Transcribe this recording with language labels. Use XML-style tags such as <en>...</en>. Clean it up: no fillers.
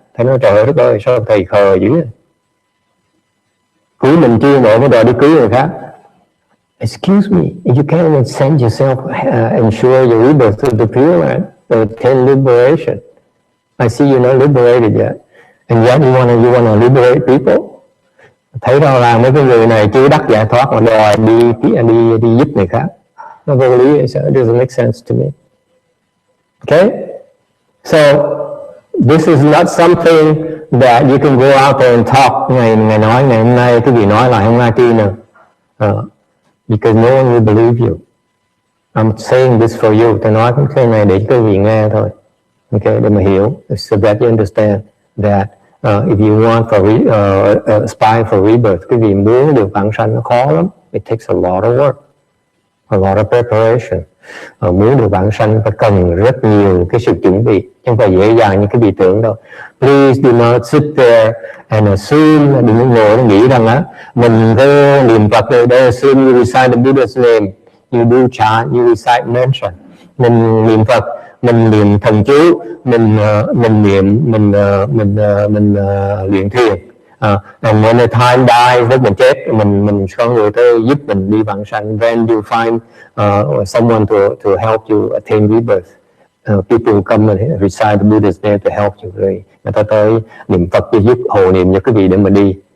<vi>Thầy nói trời đất ơi, sao thầy khờ dữ vậy? Cứu mình chưa nổi mới đòi đi cứu người khác.</vi> <en>Excuse me, you can't even send yourself, ensure your rebirth to the Pureland or attain liberation. I see you're not liberated yet, and yet you wanna liberate people.</en> <vi>Thấy đâu là mấy cái người này chưa đắc giải thoát mà đòi đi giúp người khác. Nó vô lý,</vi> <en>it doesn't make sense to me. Okay, so this is not something that you can go out there and talk.</en> <vi>Ngày nói ngày hôm nay cái gì nói lại không ai tin nào.</vi> <en>Because no one will believe you. I'm saying this for you.</en> <vi>Tôi nói cái này để quý vị nghe thôi. Okay, để mà hiểu.</vi> <en>So that you understand that if you want aspire for rebirth,</en> <vi>quý vị muốn được vãng sanh nó khó lắm.</vi> <en>It takes a lot of work, a lot of preparation.</en> <vi>Muốn được vãng sanh phải cần rất nhiều cái sự chuẩn bị, chứ không phải dễ dàng như cái vị tưởng đâu.</vi> <en>Please do not sit there and assume,</en> <vi>đừng có ngồi nghĩ rằng á mình có niệm Phật rồi đây,</vi> <en>assume you recite the Buddha's name, you do chant, you recite mention.</en> <vi>Mình niệm Phật, mình niệm thần chú, mình luyện thiền.</vi> <en>And when the time dies,</en> <vi>lúc mình chết, mình có người tới giúp mình đi vãng sanh.</vi> <en>Then you find someone to help you attain rebirth. People come and recite the Buddha's name to help you.</en> <vi>Rồi người ta tới niệm Phật để giúp hộ niệm cho quý vị để mà đi.</vi>